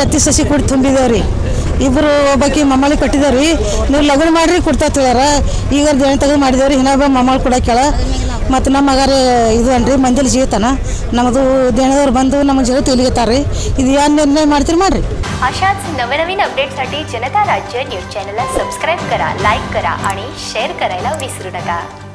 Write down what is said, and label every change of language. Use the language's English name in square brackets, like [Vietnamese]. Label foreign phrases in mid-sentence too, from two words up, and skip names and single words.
[Kannada] ಹತ್ತಿ ಸಸಿ ಕೊಟ್ಟು ತುಂಬಿದೇವ್ರಿ. ಇಬ್ಬರು ಒಬ್ಬಾಕಿ ಮಮ್ಮಳಿ ಕಟ್ಟಿದೇವ್ರಿ. ನೀವು ಲಗ್ನ ಮಾಡ್ರಿ ಕೊಡ್ತಾ ತಿಳ್ಯಾರ. ಈಗ ದೇಣ ತೆಗೆದು ಮಾಡಿದೇವ್ರಿ. ಇನ್ನೊಬ್ಬ ಮಮ್ಮಳಿ ಕೊಡಕ್ಕೆಳ. ಮತ್ತು ನಮ್ಮ ಮಗಾರೆ ಇದು ಅನ್ರಿ ಮಂದಿಲಿ ಜೀವಿತಾನ ನಮ್ಮದು ದೇಣದವ್ರು ಬಂದು ನಮ್ಮ ಜೀವ ತಿಳಿಗತ್ತಾರ್ರಿ. ಇದು ಏನು ನಿರ್ಣಯ ಮಾಡ್ತೀರಿ ಮಾಡ್ರಿ. [Marathi] अशाच नवनवीन अपडेटसाठी जनता राज्य न्यूज चॅनलला सबस्क्राईब करा, लाईक करा आणि शेअर करायला विसरू नका.